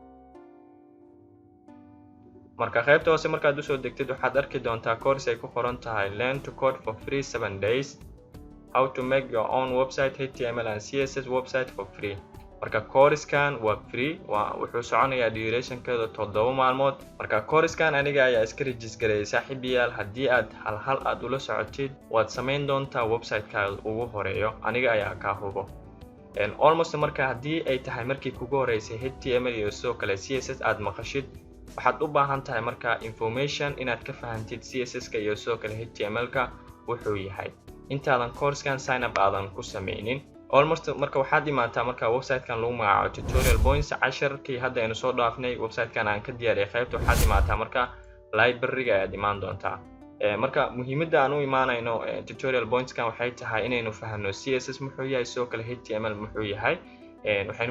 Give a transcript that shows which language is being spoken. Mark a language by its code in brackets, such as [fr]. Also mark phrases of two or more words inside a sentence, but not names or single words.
[so] marka qaybta hoose markaad u soo degtid waxaad arki doontaa course ay ku qoran tahay [en] learn to code for free 7 days how to make your own website HTML and CSS website for free [so] marka koorskan waa free wuxuu soconayaa duration-keeda 7 maalmood marka koorskan aniga ayaa iska register gareeyay saaxiibayaal haddii aad hal aad ula socotid waad samayn doontaa website-kaada ugu horeeyo aniga ayaa ka hubo almost marka haddii ay tahay markii kugu horeysay HTML iyo sidoo kale CSS aad maqashid waxaad u baahan tahay marka information inaad ka fahantid CSS-ka iyo sidoo kale HTML-ka wuxuu yahay intaadan koorskan [en] sign up [so] aadan ku sameynin almost marka waxaad imaataa marka website-kan lagu magacaabo tutorial points 10kii hadda aynu soo dhaafnay website-kan aan ka diyaariyay qaybta waxaad imaataa marka library-ga ayaad imaan doontaa marka muhiimadda aan u imaanayno tutorial points-kan waxay tahay inaynu fahanno CSS muxuu yahay sidoo kale HTML muxuu yahay waxaynu